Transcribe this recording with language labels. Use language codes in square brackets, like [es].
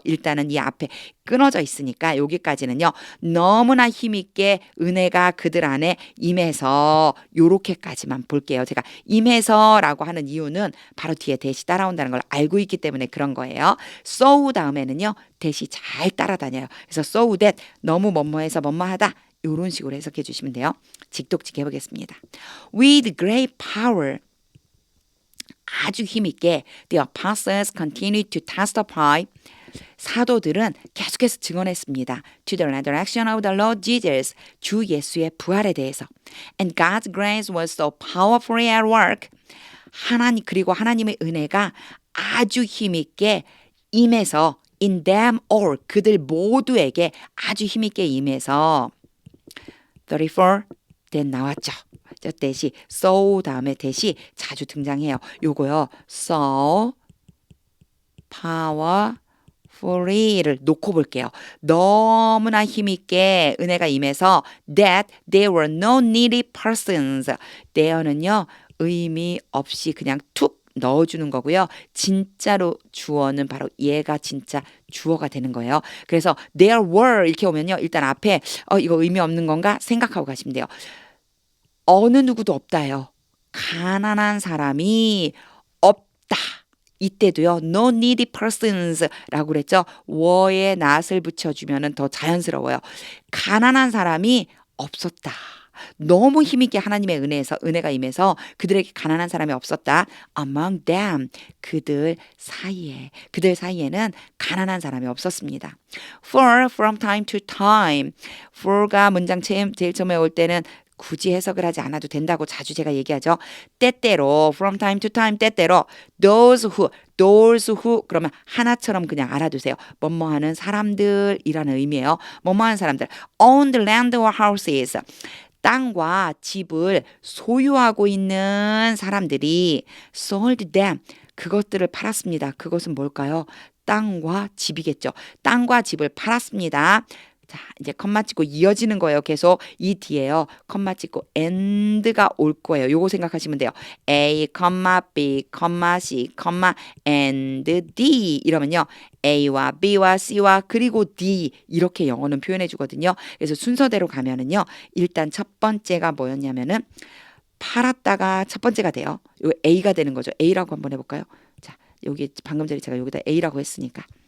[ko] 일단은 이 앞에 끊어져 있으니까 여기까지는요. 너무나 힘있게 은혜가 그들 안에 임해서 요렇게까지만 볼게요. 제가 임해서라고 하는 이유는 바로 뒤에 대시 따라온다는 걸 알고 있기 때문에 그런 거예요. so 다음에는요. 대시 잘 따라다녀요. 그래서 [en] so that [ko] 너무 뭐뭐해서 뭐뭐하다 요런 식으로 해석해 주시면 돼요. 직독직 해보겠습니다. [en] With great power [ko] 아주 힘있게 [en] the apostles continued to testify. [ko] 사도들은 계속해서 증언했습니다. [en] To the resurrection of the Lord Jesus. [ko] 주 예수의 부활에 대해서. [en] And God's grace was so powerfully at work. [ko] 그리고 하나님의 은혜가 아주 힘있게 임해서 [en] in them all. [ko] 그들 모두에게 아주 힘있게 임해서 34 then 나왔죠. 저 대시 so 다음에 대시 자주 등장해요. 요거요. [en] so powerfully [ko] 를 놓고 볼게요. 너무나 힘있게 은혜가 임해서 [en] that there were no needy persons. [ko] there는요. 의미 없이 그냥 툭 넣어주는 거고요. 진짜로 주어는 바로 얘가 진짜 주어가 되는 거예요. 그래서 there were 이렇게 오면요. 일단 앞에 이거 의미 없는 건가 생각하고 가시면 돼요. 어느 누구도 없다요. 가난한 사람이 없다. 이때도요. [en] No needy persons [ko] 라고 그랬죠. were에 not을 붙여주면 더 자연스러워요. 가난한 사람이 없었다. 너무 힘있게 하나님의 은혜가 임해서 그들에게 가난한 사람이 없었다. [en] Among them [ko] 그들 사이에는 가난한 사람이 없었습니다. [en] For from time to time for가 [ko] 문장 제일 처음에 올 때는 굳이 해석을 하지 않아도 된다고 자주 제가 얘기하죠. 때때로 [en] from time to time [ko] 때때로 [en] those who [ko] 그러면 하나처럼 그냥 알아두세요. 뭐뭐 하는 사람들이라는 의미예요. 뭐뭐 하는 사람들 [en] own the land or houses [ko] 땅과 집을 소유하고 있는 사람들이 [en] sold them [ko] 그것들을 팔았습니다. 그것은 뭘까요? 땅과 집이겠죠. 땅과 집을 팔았습니다. 자, 이제 컴마 찍고 이어지는 거예요. 계속 이 뒤에요. 컴마 찍고 and가 올 거예요. 요거 생각하시면 돼요. [en] A, B, C, and D [ko] 이러면요. A와 B와 C와 그리고 D 이렇게 영어는 표현해 주거든요. 그래서 순서대로 가면은요. 일단 첫 번째가 뭐였냐면은 팔았다가 첫 번째가 돼요. 요 A가 되는 거죠. A라고 한번 해볼까요? 자, 여기 방금 전에 제가 여기다 A라고 했으니까.